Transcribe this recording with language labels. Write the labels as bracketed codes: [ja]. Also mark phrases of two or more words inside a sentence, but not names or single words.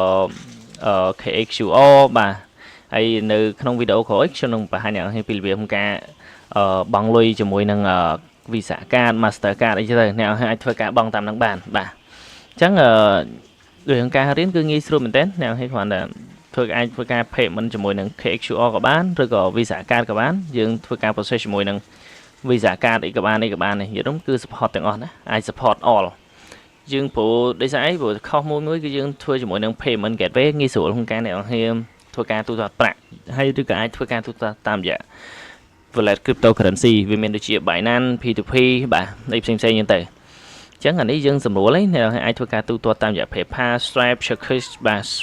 [km] KXQR បាទហើយនៅក្នុងវីដេអូក្រោយខ្ញុំនឹងបង្ហាញអ្នកនរពីរបៀបក្នុងការបងលុយជាមួយនឹង [en] Visa card Master card [km] អីចឹងទៅអ្នកអាចធ្វើការបង់តាមនឹងបានបាទអញ្ចឹង រឿងការរៀនគឺងាយស្រួលមែនទែនអ្នកគ្រាន់តែអាចធ្វើការ payment ជាមួយនឹង KXQR ក៏បានឬក៏ Visa card ក៏បានយើង ធ្វើការ process ជាមួយនឹង Visa card អីក៏បាននេះនិយាយគឺ support ទាំងអស់ណាអាច [en] support all [km] យើងព្រោះដោយសារអីព្រោះខុសមួយគឺយើងធ្វើជាមួយនឹង [en] payment gateway [km] ងាយស្រួលក្នុងការអ្នកធ្វើការទូទាត់ប្រាក់ហើយឬក៏អាចធ្វើការទូទាត់តាមរយៈ [en] wallet cryptocurrency [km] វាមានដូចជា Binance P2P បាទអីផ្សេងៗហ្នឹងទៅអញ្ចឹងអានេះយើងសម្រួលឯងអ្នកអាចធ្វើការទូទាត់តាមរយៈ PayPal Stripe Circus បាទ